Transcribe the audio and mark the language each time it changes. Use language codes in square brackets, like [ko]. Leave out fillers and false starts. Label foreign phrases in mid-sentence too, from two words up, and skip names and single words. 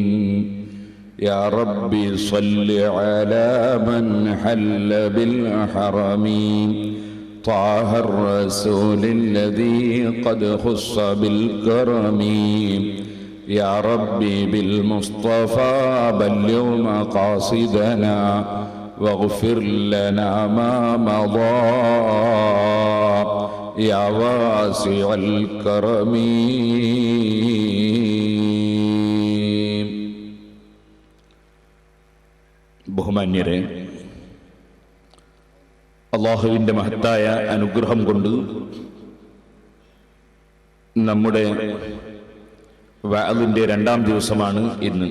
[ar] يا ربي صل على من حل بالحرم طه الرسول الذي قد خص بالكرم. يا ربي بالمصطفى بلغ مقاصدنا واغفر لنا ما مضى يا واسع الكرم. [ml] ബഹുമാന്യരെ, അല്ലാഹുവിൻ്റെ മഹത്തായ അനുഗ്രഹം കൊണ്ട് നമ്മുടെ വഅദിന്റെ രണ്ടാം ദിവസമാണ് ഇന്ന്.